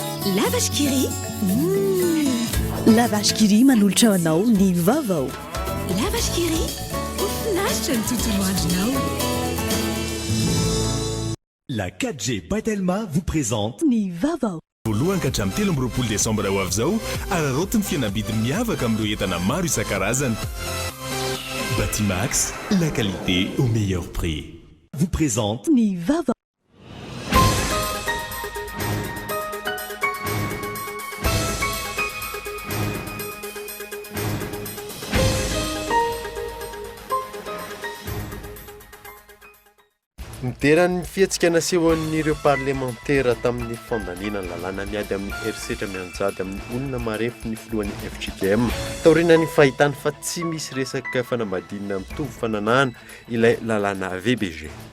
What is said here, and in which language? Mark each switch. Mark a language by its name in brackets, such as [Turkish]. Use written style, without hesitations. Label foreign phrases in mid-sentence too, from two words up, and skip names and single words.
[Malagasy] La vache qui rit. La vache qui rit manolotra anao ny vaovao. La vache qui rit. Mafinaritra ny tontolo andronao. [French] La 4G Batelma vous présente [Malagasy] Ny vaovao. voalohany ka hatramin'ny 13 desambra ho avy izao ararotiny fihenam-bidy miavaka amin'ireo entana maro isan-karazany. [French] Batimax, la qualité au meilleur prix. Vous présente [Malagasy] Ny vaovao. Niterany fihetsika naseho an'ireo parlementaire tamin'ny fandaniana ny lalàna miady amin'ny herisetra mianjady amin'ny olona marefo ny filohan'ny FGM taorina ny fahitany fa tsy misy resaka fanambadiana mitovy fananana ilay lalàna VBG.